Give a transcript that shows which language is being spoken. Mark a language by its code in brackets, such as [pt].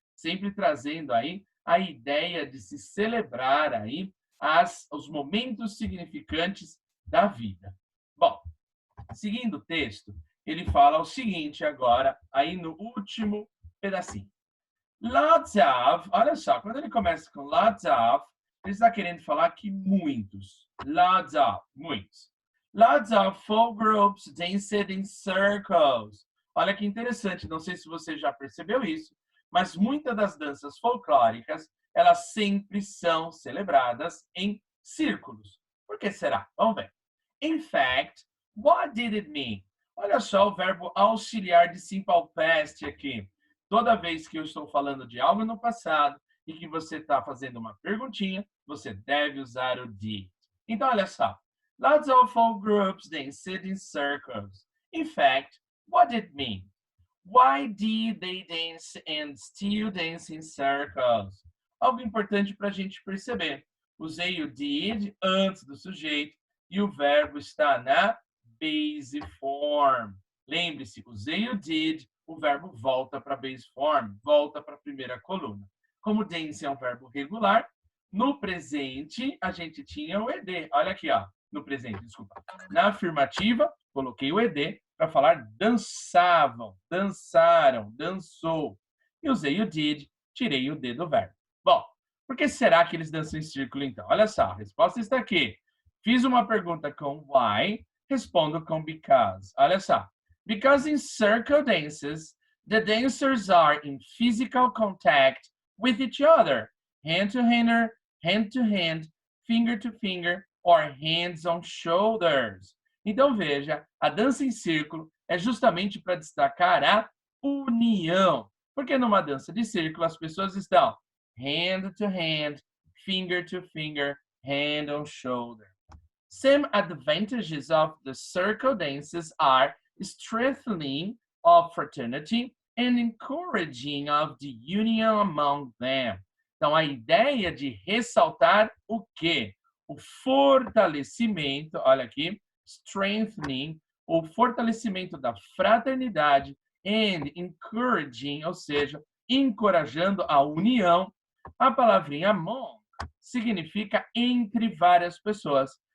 [pt] Sempre trazendo aí a ideia de se celebrar aí os momentos significantes da vida. Bom, seguindo o texto, ele fala o seguinte agora, aí no último pedacinho. Lots of, olha só, quando ele começa com lots of, ele está querendo falar que muitos, lots of, muitos. [en] Lots of folk groups danced in circles. [pt] Olha que interessante, não sei se você já percebeu isso, mas muitas das danças folclóricas, elas sempre são celebradas em círculos. Por que será? Vamos ver. [en] In fact, what did it mean? [pt] Olha só o verbo auxiliar de simple past aqui. Toda vez que eu estou falando de algo no passado e que você está fazendo uma perguntinha, você deve usar o did. Então, olha só. [en] Lots of folk groups danced in circles. In fact, what did it mean? Why did they dance and still dance in circles? [pt] Algo importante para a gente perceber. Usei o did antes do sujeito e o verbo está na base form. Lembre-se, usei o did, o verbo volta para a base form, volta para a primeira coluna. Como dance é um verbo regular, no presente a gente tinha o ed. Olha aqui, ó, no presente, desculpa. Na afirmativa, coloquei o ed para falar dançavam, dançaram, dançou. E usei o did, tirei o d do verbo. Bom, por que será que eles dançam em círculo, então? Olha só, a resposta está aqui. Fiz uma pergunta com why, respondo com because. Olha só. [en] Because in circle dances, the dancers are in physical contact with each other, hand to hand, finger to finger, or hands on shoulders. [pt] Então, veja, a dança em círculo é justamente para destacar a união. Porque numa dança de círculo, as pessoas estão [en] hand to hand, finger to finger, hand on shoulder. Some advantages of the circle dances are strengthening of fraternity and encouraging of the union among them. [pt] Então, a ideia de ressaltar o quê? O fortalecimento, olha aqui, strengthening, o fortalecimento da fraternidade and encouraging, ou seja, encorajando a união. A palavrinha among significa entre várias pessoas.